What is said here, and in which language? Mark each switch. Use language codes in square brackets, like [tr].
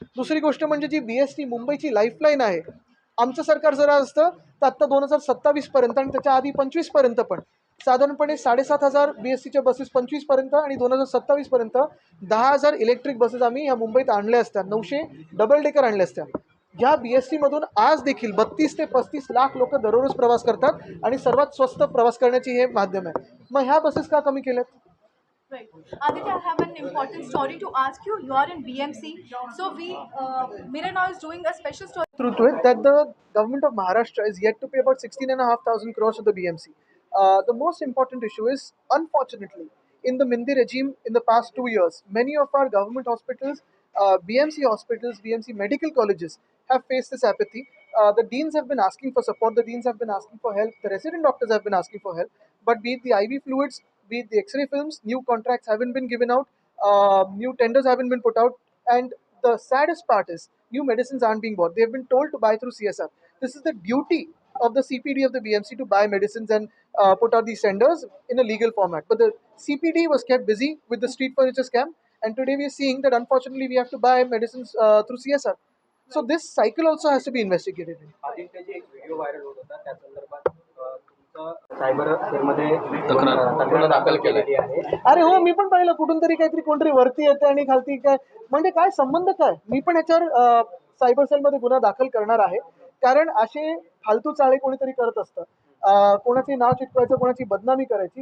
[mr] दुसरी गोष्ट म्हणजे जी BST मुंबईची लाईफलाईन आहे, आमचं सरकार जरा असतं तर आत्ता 2027 पर्यंत आणि त्याच्या आधी 25 पर्यंत पण साधारणपणे 7,500 BSTच्या बसेस 25 पर्यंत आणि 2027 पर्यंत 10,000 इलेक्ट्रिक बसेस आम्ही या मुंबईत आणल्या असत्या, 900 डबल डेकर आणल्या असत्या. या BST मधून आज देखील 32 ते 35 लाख लोक दररोज प्रवास करतात आणि सर्वात स्वस्त प्रवास करण्याची हे माध्यम आहे. मग ह्या बसेस का कमी केल्यात? [en] Right. Aditya, I have an important story to ask you. You are in BMC. So Mira now is doing a special story. Truth to it that the government of Maharashtra is yet to pay about 16,500 crores to the BMC. The most important issue is, unfortunately, in the Mindi regime in the past 2 years, many of our government hospitals, BMC medical colleges have faced this apathy. The deans have been asking for support, the deans have been asking for help, the resident doctors have been asking for help, but be it the IV fluids, be it the X-ray films, new contracts haven't been given out, new tenders haven't been put out, and the saddest part is new medicines aren't being bought. They've been told to buy through CSR. This is the duty of the CPD of the BMC to buy medicines and put out these tenders in a legal format. But the CPD was kept busy with the street furniture scam, and today we are seeing that unfortunately we have to buy medicines through CSR. So this cycle also has to be investigated. [mr] आदित्यची एक video viral होत होता, त्या संदर्भात तुमचं cyber सेलमध्ये गुन्हा दाखल केलाय. आहे. अरे हो, मी पण पाहिलं कुठून तरी काहीतरी कोणतरी वरती येते आणि खालती काय, म्हणजे काय संबंध काय. मी पण ह्याच्यावर सायबर सेलमध्ये गुन्हा दाखल करणार आहे. कारण असे फालतू चाळे कोणीतरी करत असतं, कोणाचे नाव चिटकवायचं, कोणाची बदनामी करायची.